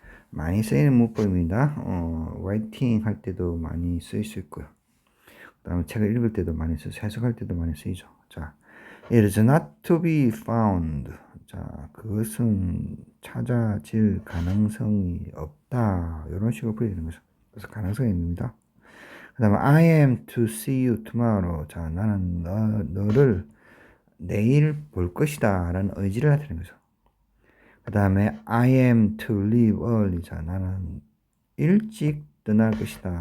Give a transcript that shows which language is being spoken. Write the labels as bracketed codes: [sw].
[ko] 많이 쓰이는 문법입니다. 라이팅 할 때도 많이 쓰일 수 있고요. 그 다음에 책을 읽을 때도 많이 쓰죠. 해석할 때도 많이 쓰이죠. [en] 자, it is not to be found. [ko] 자, 그것은 찾아질 가능성이 없다. 이런 식으로 풀리는 거죠. 그래서 가능성입니다. 그 다음에 [en] I am to see you tomorrow. [ko] 자, 나는 너를 내일 볼 것이다. 라는 의지를 나타내는 거죠. 그 다음에 [en] I am to leave early. [ko] 자, 나는 일찍 떠날 것이다.